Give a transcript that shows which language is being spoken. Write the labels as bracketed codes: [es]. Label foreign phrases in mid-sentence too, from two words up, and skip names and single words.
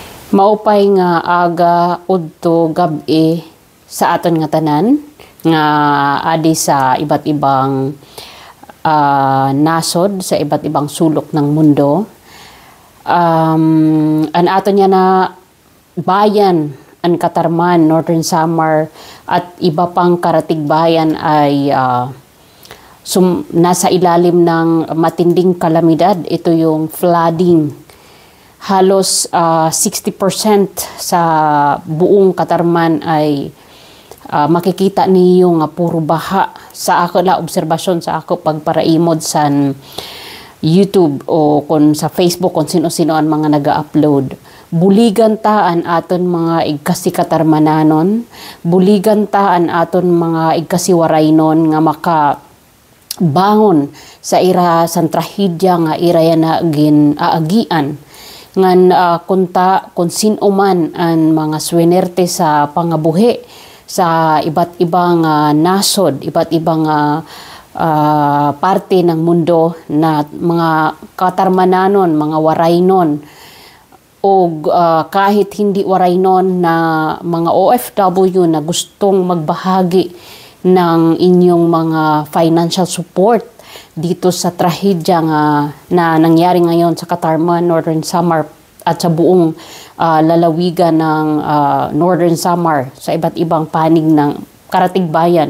[war] Maupay nga aga udto gabi sa aton nga tanan nga adi sa [tl] iba't ibang [war] nasod sa [tl] iba't ibang sulok ng mundo. [war] An aton nga na bayan [tl] ang Katarman, Northern Samar at iba pang karatig bayan ay nasa ilalim ng matinding kalamidad. Ito yung flooding. Halos 60% sa buong Katarman ay makikita niyo nga puro baha. [war] Sa ako la obserbasyon sa ako pagparaimod sa YouTube o kung sa Facebook kung sino-sino ang mga naga-upload. Buligan ta an aton mga igkasi Katarmananon, buligan ta an aton mga igkasi Waraynon nga makabangon sa ira sang trahedya nga ira na ginaagian. Ngan kung sino man ang mga swinerte sa pangabuhi sa [tl] iba't ibang [war] nasod, [tl] iba't ibang parte ng mundo na mga Katarmananon, mga Waraynon o kahit hindi Waraynon na mga OFW na gustong magbahagi ng inyong mga [en] financial support [tl] dito sa trahedya na nangyari ngayon sa Katarman, Northern Samar at sa buong lalawigan ng Northern Samar sa iba't ibang panig ng karatig bayan.